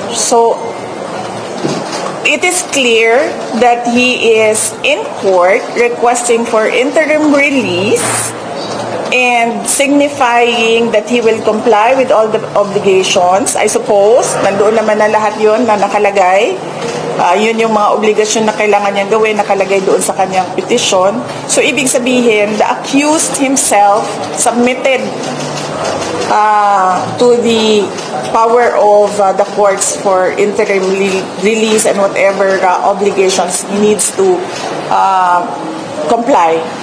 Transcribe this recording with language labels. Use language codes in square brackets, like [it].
[en] So, it is clear that he is in court requesting for interim release and signifying that he will comply with all the obligations. I suppose, [tl] nandoon naman na lahat yun na nakalagay. Yun yung mga obligasyon na kailangan niyang gawin, nakalagay doon sa kanyang petition. [en] So, [tl] ibig sabihin, [en] the accused himself submitted to the power of the courts for interim release and whatever obligations he needs to comply.